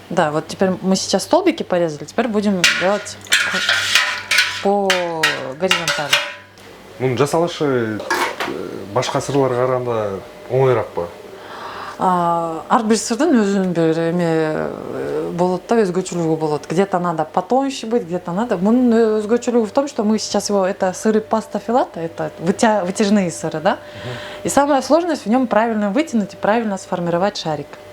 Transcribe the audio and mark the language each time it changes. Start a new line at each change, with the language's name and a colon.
Russian: Да, вот теперь мы сейчас столбики порезали, теперь будем делать по горизонтали.
Kyrgyz: Мунун жасалышы башка сырларга караганда оңоюракпы? Ар бир сырдын өзүнүн бир эме болот да, өзгөчөлүгү болот.
Russian: Где-то надо потоньше быть, где-то надо.
Kyrgyz: Мунун өзгөчөлүгү
Russian: в том, что мы сейчас его, это сыры паста филата, это вытяжные сыры, да? И самая сложность в нем правильно вытянуть и правильно сформировать шарик.